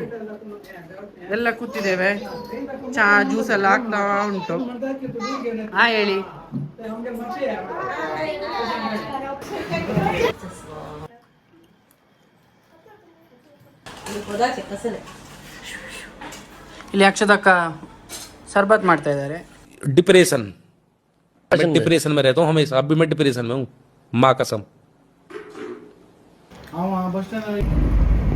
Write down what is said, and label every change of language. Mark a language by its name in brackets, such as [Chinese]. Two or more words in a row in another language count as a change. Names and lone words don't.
[Kannada] ಎಲ್ಲ ಕೂತಿದ್ದೇವೆ. ಚಾ ಜ್ಯೂಸ್ ಎಲ್ಲ ಆಗ್ತಾ ಉಂಟು. ಹೇಳಿ. ಇಲ್ಲಿ ಅಕ್ಷದಕ್ಕ ಸರ್ಬತ್ ಮಾಡ್ತಾ ಇದ್ದಾರೆ. [Hindi] डिप्रेशन. मैं डिप्रेशन में रहता हूँ हमेशा. अब भी मैं डिप्रेशन में हूँ, माँ कसम. [English] bus stand